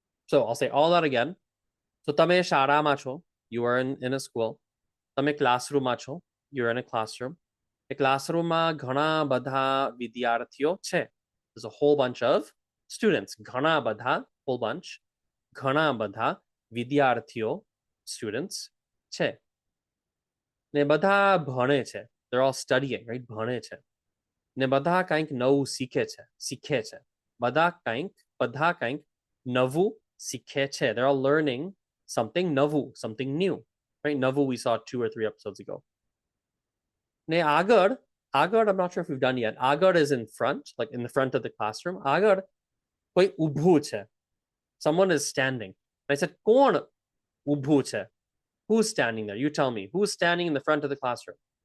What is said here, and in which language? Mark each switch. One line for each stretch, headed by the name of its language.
English: So I'll say all that again. So
Gujarati: તમે શાળામાં છો.
English: You are in a school.
Gujarati: તમે ક્લાસરૂમમાં છો.
English: You're in a classroom.
Gujarati: એ ક્લાસરૂમમાં ઘણા બધા વિદ્યાર્થીઓ છે.
English: There's a whole bunch of students.
Gujarati: ઘણા બધા,
English: whole bunch.
Gujarati: ઘણા બધા વિદ્યાર્થીઓ, students છે. ને બધા ભણે છે.
English: They're all studying, right?
Gujarati: ભણે છે. ને બધા કંઈક નવું શીખે છે. બધા કંઈક નવું શીખે છે.
English: They're all learning something નવું, something new. Right? નવું we saw 2 or 3 episodes ago. Ne આગળ, I'm not sure if we've done yet. આગળ is in front, like in the front of the classroom.
Gujarati: આગળ કોઈ ઊભું છે.
English: Someone is standing. I said,
Gujarati: કોણ ઊભું છે?
English: Who's standing there? You tell me. Who's standing in the front of the classroom?